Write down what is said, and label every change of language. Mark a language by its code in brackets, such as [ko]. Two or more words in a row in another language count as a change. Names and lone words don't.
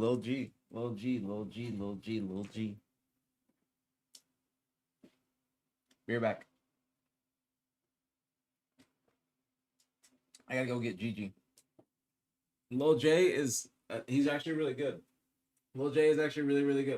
[en] Lil G. Lil G. Lil G. Lil G. Lil G. Be right back. I gotta go get Gigi. Lil J is he's actually really good. Lil J is actually really good.